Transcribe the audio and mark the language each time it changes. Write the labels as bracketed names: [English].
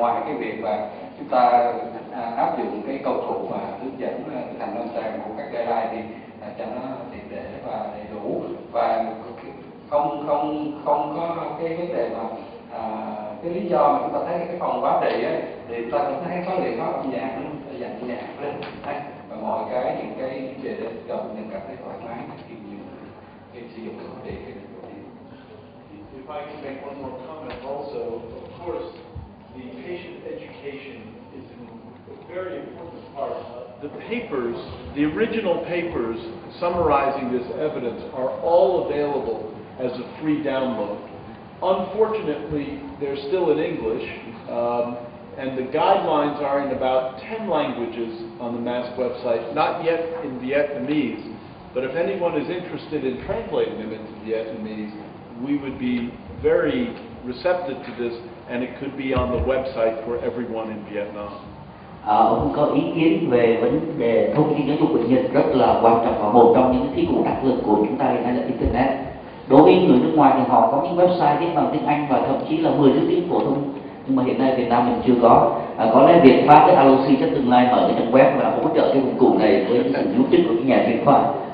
[Vietnamese] Ngoài cái việc mà chúng ta áp dụng cái công cụ và hướng dẫn thực hành lâm sàng của các guideline thì cho nó triệt để và đầy đủ, và không có cái vấn đề mà cái lý do mà chúng ta thấy cái phòng hóa trị ấy, thì chúng ta cũng thấy có liệu pháp âm nhạc dành nhạc lên và mọi cái những cái vấn đề để cho bệnh nhân cảm thấy thoải mái khi nhiều cái sử dụng cái hóa trị. [English] If I can make one more comment also, of course, the patient education is a very important part. The papers, the original papers summarizing this evidence are all available as a free download. Unfortunately, they're still in English, and the guidelines are in about 10 languages on the MASC website, not yet in Vietnamese, but if anyone is interested in translating them into Vietnamese, we would be very receptive to this, and it could be on the website for everyone in Vietnam. [Vietnamese] Ông có ý kiến về vấn đề thông tin giáo dục bệnh nhân rất là quan trọng, và một trong những thí dụ đắc lực của chúng ta hiện nay là Internet. Đối với người nước ngoài thì họ có những website viết bằng tiếng Anh và thậm chí là 10 thứ tiếng phổ thông, nhưng mà hiện nay Việt Nam mình chưa có. Có lẽ Việt Pháp với Alosi chắc tương lai mở cái trang web và hỗ trợ cái công cụ này với sự giúp sức của những nhà chuyên khoa.